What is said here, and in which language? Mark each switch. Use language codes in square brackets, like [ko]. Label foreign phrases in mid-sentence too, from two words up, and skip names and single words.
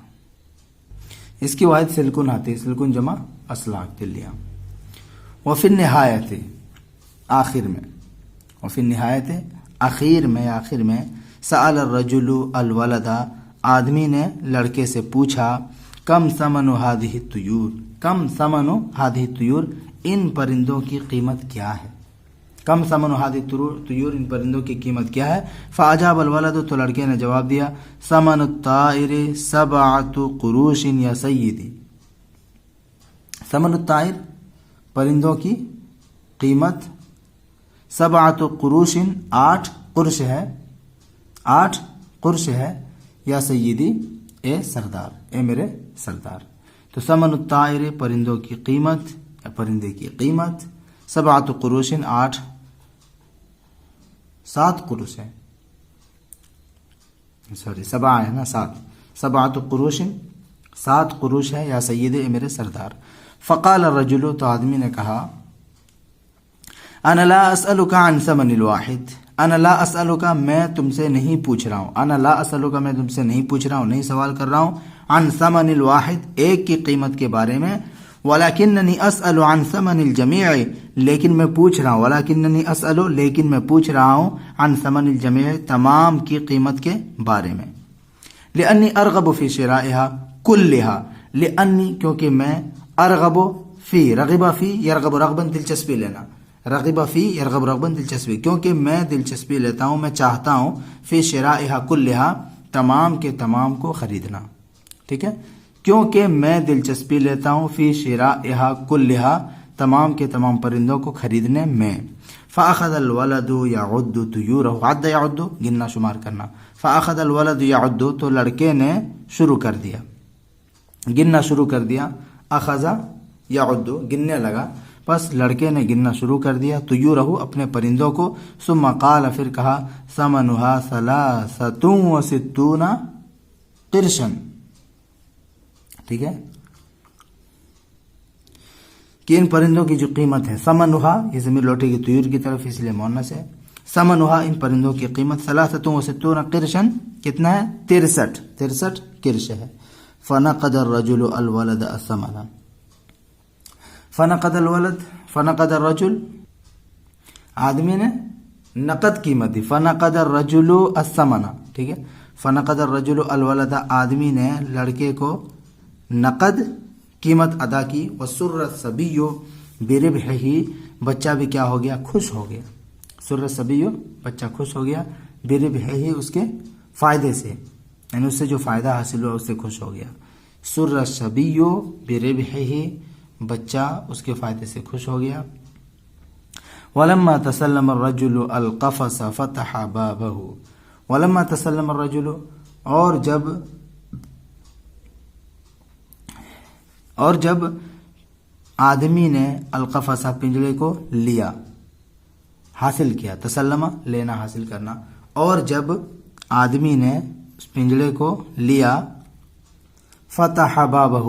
[hi] इसकी [ar] واحد سلك [hi] आती है, [ar] سلك جمع أسلاك [hi] तिल्लियां। [ar] وفي النهاية [hi] आखिर में, [ar] وفي النهاية [hi] आखिर में, [ar] سأل الرجل الولد [hi] आदमी ने लड़के से पूछा, [ar] كم ثمن هذه الطيور, كم ثمن هذه الطيور [hi] इन परिंदों की कीमत क्या है, [ar] كم ثمن هذه الطيور [hi] इन परिंदों की कीमत क्या है। [ar] فأجاب الولد [hi] तो लड़के ने जवाब दिया, [ar] ثمن الطائر سبعة قروش يا سيدي, ثمن الطائر [hi] परिंदों की कीमत, [ar] سبعة قروش [hi] 8 कुर्श है, 8 कुर्श है, [ar] يا سيدي [hi] ए सरदार, ए मेरे सरदार। तो [ar] ثمن الطائر [hi] परिंदों की कीमत या परिंदे की कीमत, [ar] سبعة قروش [hi] 7 कुरूश है, सॉरी सबा है ना 7, [ar] سبعة قروش [hi] 7 कुरूश है, [ar] يا سيدي [hi] ए मेरे सरदार। [ar] فقال الرجل [hi] तो आदमी ने कहा, [ar] أنا لا أسألك عن ثمن الواحد، أنا لا أسألك [hi] मैं तुमसे नहीं पूछ रहा हूँ, [ar] أنا لا أسألك [hi] मैं तुमसे नहीं पूछ रहा हूँ, नहीं सवाल कर रहा हूँ, [ar] عن ثمن الواحد [hi] एक की कीमत के बारे में, [ar] ولكنني أسأل عن ثمن الجميع, [hi] लेकिन मैं पूछ रहा हूँ, [ar] ولكنني أسأل, [hi] लेकिन मैं पूछ रहा हूँ, [ar] عن ثمن الجميع, [hi] तमाम की कीमत के बारे में। [ar] لأنني أرغب في شرائها كلها، لأنني [hi] क्योंकि मैं, [ar] أرغب في، رغب في يرغب رغبا, [hi] दिलचस्पी लेना, [ar] رغب في يرغب رغبا, [hi] दिलचस्पी, क्योंकि मैं दिलचस्पी लेता हूँ, मैं चाहता हूँ, [ar] في شرائها كلها, [hi] तमाम के तमाम को खरीदना। ठीक है, क्योंकि मैं दिलचस्पी लेता हूँ, [ar] في شرائها كلها, [hi] तमाम के तमाम परिंदों को खरीदने में। [ar] فأخذ الولد يعد طيوره، عد يعد [hi] गिनना शुमार करना, [ar] فأخذ الولد يعد, [hi] तो लड़के ने शुरू कर दिया, गिनना शुरू कर दिया, [ar] أخذ يعد [hi] गिनने लगा, बस लड़के ने गिनना शुरू कर दिया, तुयूरहु अपने परिंदों को, [ar] ثم قال [hi] फिर कहा, [ar] ثمنها ثلاثة وستون قرشا. [hi] ठीक है, कि इन परिंदों की जो कीमत है, समनुहा ये ज़मीर लौटेगी तुयूर की तरफ, इसलिए मुअन्नस है, समनुहा इन परिंदों की कीमत, [ar] ثلاثة وستون قرشا, [hi] कितना है, 63 किरश है। [ar] فنقد الرجل الولد الثمن، فنقد الولد، فنقد الرجل, [hi] आदमी ने नकद कीमत दी, [ar] فنقد الرجل الثمن. [hi] ठीक है, [ar] فنقد الرجل الولد, [hi] आदमी ने लड़के को नकद कीमत अदा की, [ar] وسر الصبي بربحه, [hi] बच्चा भी क्या हो गया, खुश हो गया, [ar] سر الصبي [hi] बच्चा खुश हो गया, बिरिबहिही उसके फ़ायदे से, यानी उससे जो फ़ायदा हासिल हुआ उससे खुश हो गया, [ar] سر الصبي بربحه, [hi] बच्चा उसके फ़ायदे से खुश हो गया। [ar] ولما تسلم الرجل القفص فتح بابه، ولما تسلم الرجل, [hi] और जब आदमी ने अलक़फ़सा पिंजरे को लिया, हासिल किया, तसल्लमा लेना हासिल करना, और जब आदमी ने उस पिंजरे को लिया, [ar] فتح بابه,